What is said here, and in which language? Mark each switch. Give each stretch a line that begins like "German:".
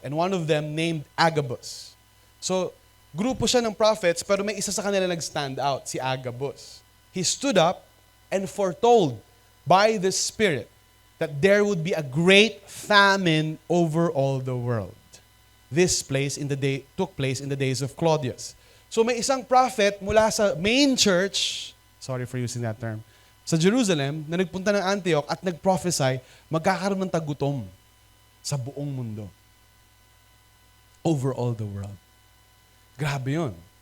English: And one of them named Agabus.
Filipino: So, grupo siya ng prophets, pero may isa sa kanila nag-stand out, si Agabus.
English: He stood up and foretold by the Spirit that there would be a great famine over all the world. this took place in the days of Claudius.
Filipino: So may isang prophet mula sa main church,
English: sorry for using that term,
Filipino: sa Jerusalem, na nagpunta ng Antioch at nag-prophesy, magkakaroon ng tagutom sa buong mundo.
English: Over all the world.
Filipino: Grabe yun.